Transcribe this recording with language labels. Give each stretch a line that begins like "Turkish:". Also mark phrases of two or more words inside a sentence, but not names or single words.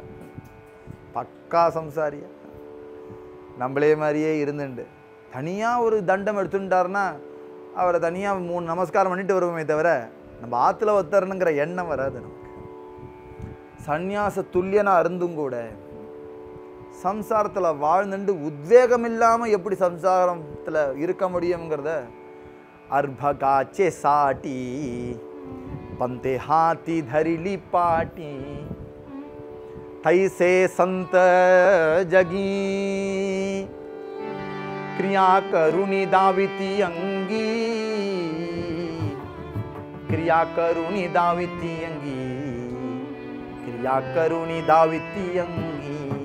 Tamil: பக்கா சம்சாரியா நம்மளே மாதிரியே இருந்துண்டு தனியாக ஒரு தண்டம் எடுத்துட்டாருன்னா அவரை தனியாக 3 நமஸ்காரம் பண்ணிட்டு வருவோமே தவிர நம்ம ஆற்றுல ஒத்தரணுங்கிற எண்ணம் வராது நமக்கு. சந்நியாச துல்லியனாக இருந்தும் கூட சம்சாரத்தில் வாழ்ந்துட்டு உத்வேகம் இல்லாமல் எப்படி சம்சாரத்தில் இருக்க முடியுங்கிறத
Marathi: अर्भकाचे साठी पंते हाथी धरिली पाटी तैसे संत जगी क्रिया करुणी दाविती अंगी क्रिया करुणी दाविती अंगी क्रिया करुणी दाविती अंगी.